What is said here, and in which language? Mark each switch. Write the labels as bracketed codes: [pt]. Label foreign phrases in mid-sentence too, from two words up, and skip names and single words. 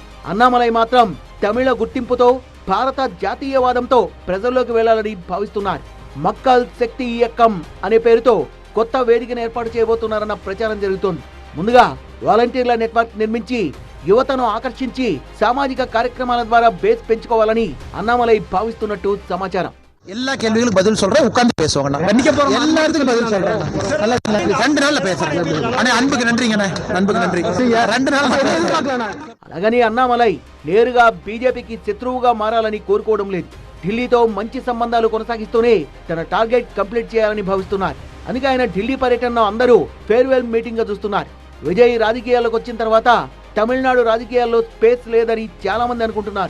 [te] అన్నామలై మాత్రం తమిళ గుర్తింపుతో, భారత జాతీయవాదంతో ప్రజల్లోకి వెళ్లాలని భావిస్తున్నారు. మక్కల్ శక్తి ఇయక్కం అనే పేరుతో కొత్త వేదికను ఏర్పాటు చేయబోతున్నారన్న ప్రచారం జరుగుతోంది. ముందుగా [en] volunteers network [te] నిర్మించి యువతను ఆకర్షించి సామాజిక కార్యక్రమాల ద్వారా బేస్ పెంచుకోవాలని అన్నామలై భావిస్తున్నట్టు సమాచారం. [ta] எல்லா கேள்விகளுக்கும் பதில் சொல்றேன், உட்கார்ந்து பேசுவாங்க. எல்லா இடத்துக்கும் பதில் சொல்றேன். 2 நாள்ல பேசுறேன். அண்ணே அன்புக்கு நன்றிங்கண்ணே, அன்புக்கு நன்றி. 2 நாள் [te] అలాగని అన్నామలై నేరుగా బీజేపీకి శత్రువుగా మారాలని కోరుకోవడం లేదు. ఢిల్లీతో మంచి సంబంధాలు కొనసాగిస్తూనే తన [en] target complete [te] చేయాలని భావిస్తున్నారు. అందుకే ఆయన ఢిల్లీ పర్యటనలో అందరూ [en] farewell meeting [te] గా చూస్తున్నారు. విజయ్ రాజకీయాల్లోకి వచ్చిన తర్వాత తమిళనాడు రాజకీయాల్లో స్పేస్ లేదని చాలా మంది అనుకుంటున్నారు.